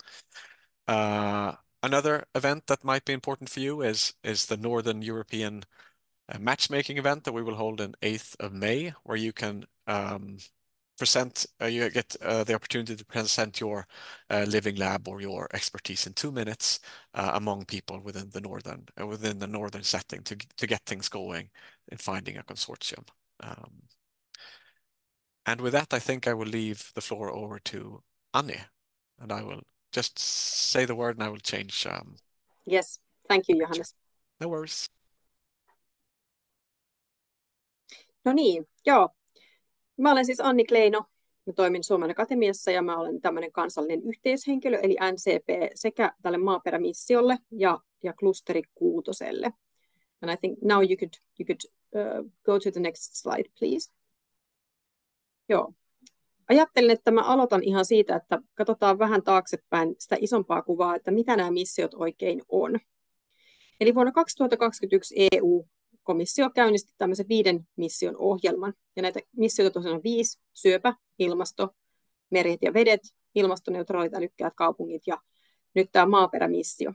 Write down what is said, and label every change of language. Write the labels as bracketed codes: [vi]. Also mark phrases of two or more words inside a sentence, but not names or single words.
[en] Another event that might be important for you is the Northern European matchmaking event that we will hold on 8th of May, where you can you get the opportunity to present your living lab or your expertise in 2 minutes among people within the northern setting to get things going in finding a consortium. And with that, I think I will leave the floor over to Annie, and I will just say the word and I will change. Yes, thank you, Johannes. No worries. [fi] No niin, joo. Mä olen siis Anni Kleino. Mä toimin Suomen Akatemiassa ja mä olen tämmöinen kansallinen yhteyshenkilö, eli NCP, sekä tälle maaperämissiolle ja klusteri 6. [en] And I think now you could go to the next slide, please. [fi] Joo. Ajattelin, että mä aloitan ihan siitä, että katsotaan vähän taaksepäin sitä isompaa kuvaa, että mitä nämä missiot oikein on. Eli vuonna 2021 EU-komissio käynnisti tämmöisen 5 mission ohjelman. Ja näitä missioita tosiaan on 5: syöpä, ilmasto, meret ja vedet, ilmastoneutraalit älykkäät kaupungit ja nyt tämä maaperämissio.